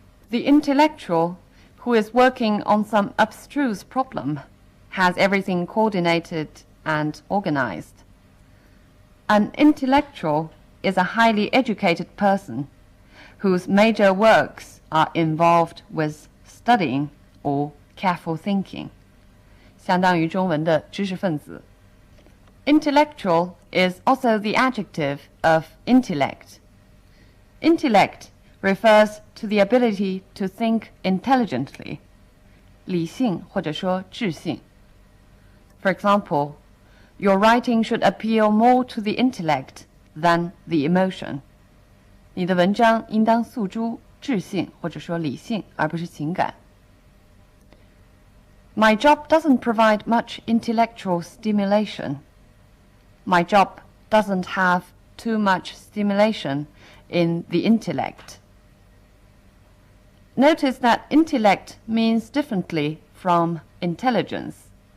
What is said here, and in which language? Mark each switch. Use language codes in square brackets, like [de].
[en] The intellectual who is working on some abstruse problem has everything coordinated and organized. An intellectual is a highly educated person whose major works are involved with studying or careful thinking. [zh] 相当于中文的知识分子。 [en] Intellectual is also the adjective of intellect. Intellect refers to the ability to think intelligently, [zh] 理性或者说智性。 [en] For example, your writing should appeal more to the intellect than the emotion. [zh] 你的文章应当诉诸智性或者说理性，而不是情感。 [en] My job doesn't provide much intellectual stimulation. My job doesn't have too much stimulation in the intellect. Notice that intellect means differently from intelligence.